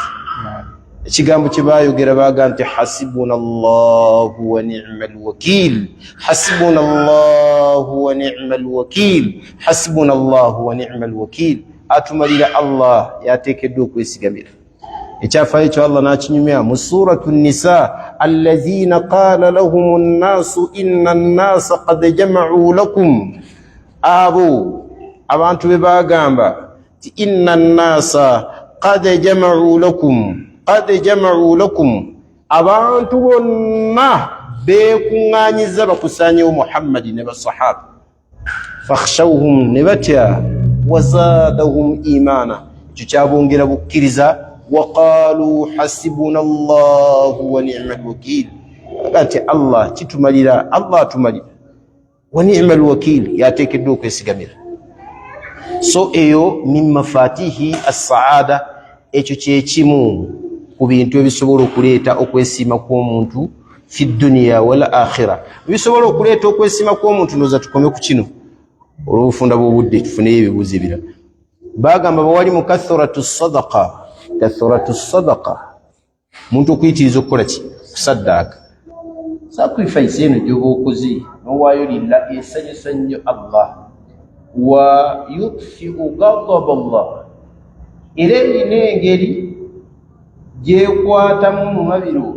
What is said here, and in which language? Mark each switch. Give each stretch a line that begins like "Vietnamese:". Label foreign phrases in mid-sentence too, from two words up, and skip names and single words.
Ganda: Ekigambo kye baayogera baaga nti
Arabic: حسبنا الله ونعم الوكيل، حسبنا الله ونعم الوكيل، حسبنا الله ونعم الوكيل.
Ganda: Atumalira Allah, yateekeddwa okwesigamira. Ekyafaayo ekyo Allah n'akinyumya mu suratu Nisa,
Arabic: الذين قال لهم الناس إن الناس قد جمعوا لكم,
Ganda: abo abantu be bagamba ti
Arabic: إن الناس قد جمعوا لكم، قد جمعوا لكم,
Ganda: abantu bonna beekuŋŋaanyiza bakusaanyewo Muhammad ne basahaba. Fakhshawhum, ne batya,
Arabic: وزادهم إيمانا,
Ganda: ekyo kyabongera bukkiriza.
Arabic: وقالوا حسبنا الله ونعم الوكيل,
Ganda: ati Allah kitumalira, Allah atumalira,
Arabic: ونعم الوكيل,
Ganda: yateekeddwa okwesigamira. So eyo
Arabic: من مفاتيح السعادة,
Ganda: ekyo kyekimu ku bintu ebisobola okuleeta okwesiima kw'omuntu
Arabic: في الدنيا والآخرة.
Ganda: Bisobola okuleeta okwesiima kw'omuntu, noza tukome ku kino olw'obufunda bw'obudde tufuneyo ebibuuzo ebirala. Bagamba bawali mu
Arabic: كثرة الصدقة، كثرة الصدقة,
Ganda: muntu okuyitiriza okukola ki? Kusaddaaka. Sacrifice eno gy'oba okoze n'owaayo lillah esanyusa nnyo Allah,
Arabic: وتطفئ غضب الله,
Ganda: era erina engeri gyekwatamu mu mabiro.